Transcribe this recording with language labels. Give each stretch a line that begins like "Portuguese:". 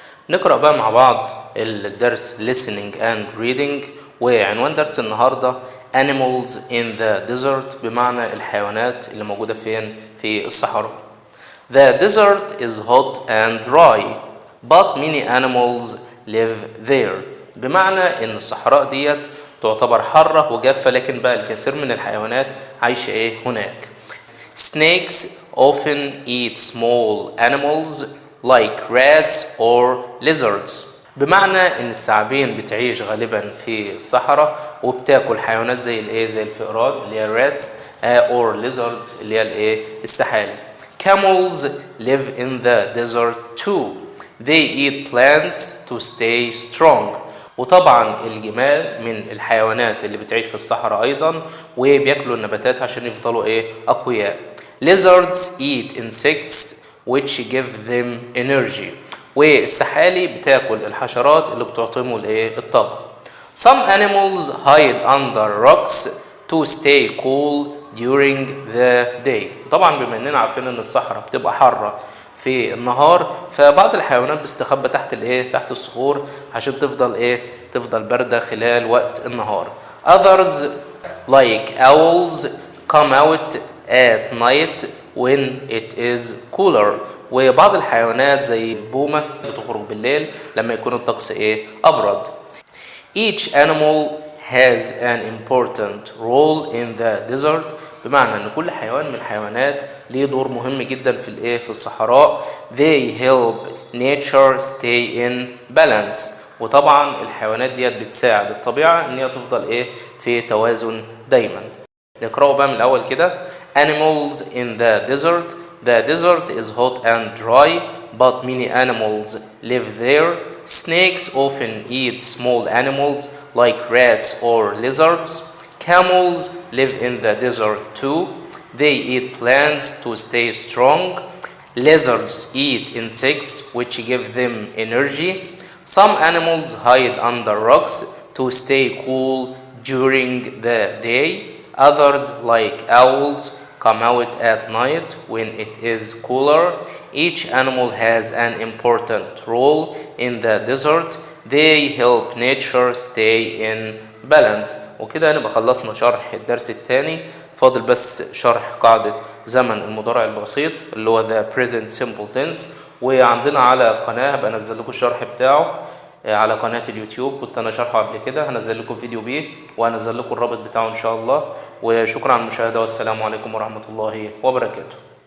Arabic: نقرأ بقى مع بعض الدرس
English: listening and reading.
Arabic: وعنوان درس النهاردة
English: animals in the desert،
Arabic: بمعنى الحيوانات اللي موجودة فين؟ في الصحراء.
English: The desert is hot and dry but many animals live there.
Arabic: بمعنى ان الصحراء ديت تعتبر حارة وجافة، لكن بقى الكثير من الحيوانات عايشة هناك.
English: Snakes often eat small animals like rats or lizards.
Arabic: بمعنى ان الثعابين بتعيش غالبا في الصحراء وبتاكل حيوانات زي الفئران اللي هي
English: rats or lizards
Arabic: اللي هي السحالي.
English: Camels live in the desert too. They eat plants to stay strong.
Arabic: وطبعا الجمال من الحيوانات اللي بتعيش في الصحراء ايضا، وبياكلوا النباتات عشان يفضلوا اقوياء.
English: Lizards eat insects which give them energy.
Arabic: والسحالي بتاكل الحشرات اللي بتعطيهم الطاقة.
English: Some animals hide under rocks to stay cool during the day.
Arabic: طبعا بما اننا عارفين ان الصحراء بتبقى حارة في النهار، فبعض الحيوانات بتستخبى تحت الصخور عشان تفضل باردة خلال وقت النهار.
English: Others like owls come out at night when it is cooler.
Arabic: وبعض الحيوانات زي البومة بتخرج بالليل لما يكون الطقس أبرد.
English: Each animal has an important role in the desert.
Arabic: بمعنى ان كل حيوان من الحيوانات ليه دور مهم جدا في الصحراء.
English: They help nature stay in balance.
Arabic: وطبعا الحيوانات ديت بتساعد الطبيعة ان هي تفضل في توازن دايما. نقرأه بقى من الأول كده.
English: Animals in the desert. The desert is hot and dry but many animals live there. Snakes often eat small animals like rats or lizards. Camels live in the desert too. They eat plants to stay strong. Lizards eat insects which give them energy. Some animals hide under rocks to stay cool during the day. Others, like owls, come out at night when it is cooler. Each animal has an important role in the desert. They help nature stay in balance.
Arabic: وكده نبقى خلصنا شرح الدرس الثاني. فاضل بس شرح قاعدة زمن المضارع البسيط اللي هو
English: the present simple tense.
Arabic: وعندنا على قناة هبقى انزل لكم الشرح بتاعه على قناة اليوتيوب، كنت انا شارحه قبل كده، هنزل لكم فيديو بيه وهنزل لكم الرابط بتاعه ان شاء الله. وشكرا على المشاهدة والسلام عليكم ورحمة الله وبركاته.